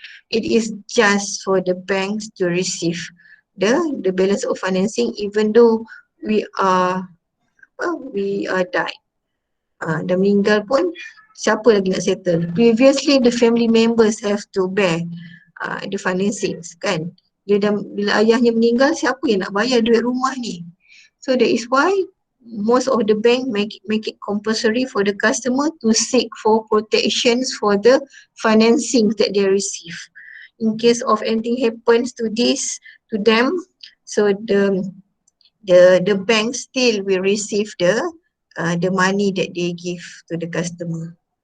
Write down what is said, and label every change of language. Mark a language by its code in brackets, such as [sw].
[en] It is just for the banks to receive the balance of financing even though we are died. [ms] Dah meninggal pun siapa lagi nak settle? [en] Previously the family members have to bear the financings kan. [ms] Bila ayahnya meninggal, siapa yang nak bayar duit rumah ni? [en] So that is why most of the bank make it compulsory for the customer to seek for protections for the financing that they receive. In case of anything happens to them, so the bank still will receive the money that they give to the customer.